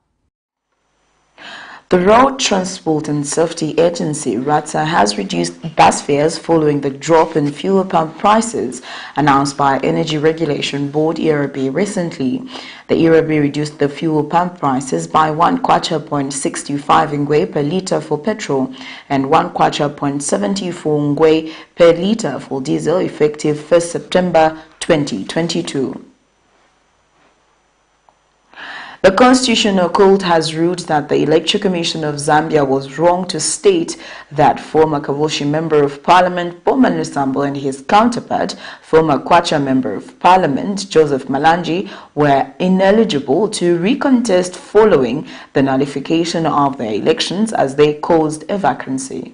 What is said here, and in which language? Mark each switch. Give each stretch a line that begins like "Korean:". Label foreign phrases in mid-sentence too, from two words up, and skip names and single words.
English: The Road Transport and Safety Agency, RATSA, has reduced bus fares following the drop in fuel pump prices announced by Energy Regulation Board ERB recently. The ERB reduced the fuel pump prices by 1 kwacha.65 ngwe per litre for petrol and 1 kwacha.74 ngwe per litre for diesel effective 1st September 2022. The Constitutional Court has ruled that the Electoral Commission of Zambia was wrong to state that former Kavushi Member of Parliament BOWMAN LUSAMBO and his counterpart, former Kwacha Member of Parliament Joseph Malanji, were ineligible to recontest following the nullification of their elections as they caused a vacancy.